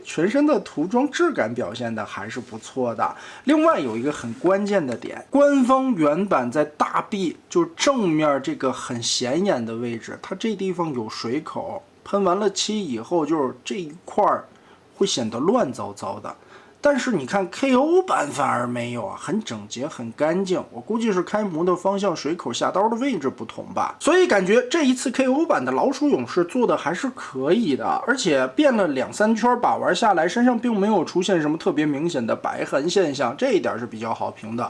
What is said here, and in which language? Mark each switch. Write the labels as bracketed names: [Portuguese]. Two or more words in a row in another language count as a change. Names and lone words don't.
[Chinese] 全身的塗裝質感表現的還是不錯的。另外有一個很關鍵的點，官方原版在大臂就正面這個很顯眼的位置，它這地方有水口，噴完了漆以後，就是這一塊會顯得亂糟糟的。但是你看 KO 版反而沒有啊，很整潔很乾淨，我估計是開模的方向水口下刀的位置不同吧，所以感覺這一次 KO 版的老鼠勇士做的還是可以的，而且變了2-3圈把玩下來，身上並沒有出現什麼特別明顯的白痕現象，這一點是比較好評的。